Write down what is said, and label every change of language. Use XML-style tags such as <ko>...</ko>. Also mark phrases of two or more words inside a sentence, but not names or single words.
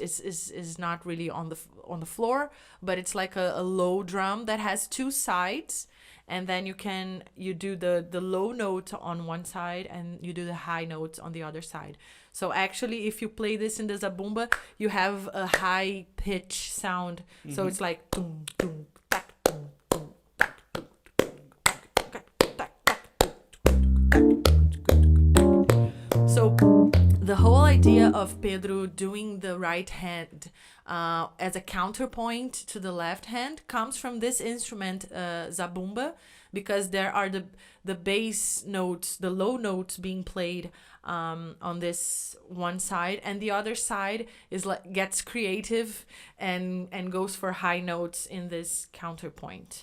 <en>Is not really on the floor, but it's like a low drum that has two sides. And then you do the low note on one side and you do the high notes on the other side. So actually, if you play this in the zabumba, you have a high pitch sound. So it's like tum, tum, tak, tum, tum, tak, tum, tum, tak, tak, tak. So the whole idea of Pedro doing the right hand as a counterpoint to the left hand comes from this instrument, zabumba, because there are the bass notes, the low notes being played on this one side, and the other side is like gets creative and goes for high notes in this counterpoint.</en>